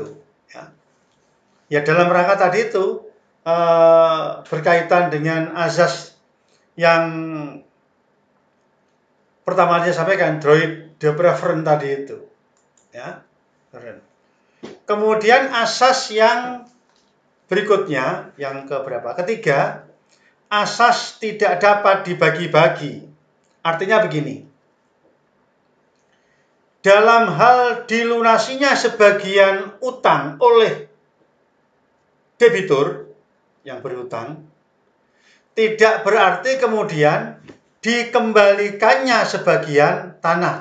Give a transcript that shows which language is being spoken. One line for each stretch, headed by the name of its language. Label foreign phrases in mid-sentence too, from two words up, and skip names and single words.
Indonesian: Ya dalam rangka tadi itu berkaitan dengan azas yang pertama saya sampaikan,
French: droit de préférence
Indonesian: tadi itu. Ya. Kemudian asas yang berikutnya, yang keberapa? Ketiga, asas tidak dapat dibagi-bagi. Artinya begini, dalam hal dilunasinya sebagian utang oleh debitur yang berutang, tidak berarti kemudian dikembalikannya sebagian tanah.